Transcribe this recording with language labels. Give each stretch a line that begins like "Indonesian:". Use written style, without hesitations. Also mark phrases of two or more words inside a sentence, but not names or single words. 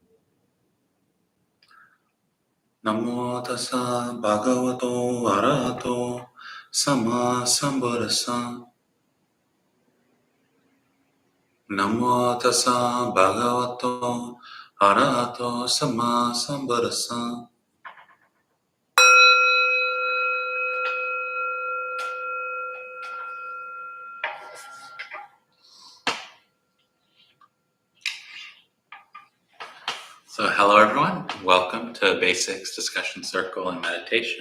Pali: Namo tassa bhagavato arahato sama sambuddhassa. Namo tassa bhagavato arahato sama sambuddhassa.
English: So hello everyone, welcome to Basics Discussion Circle and Meditation.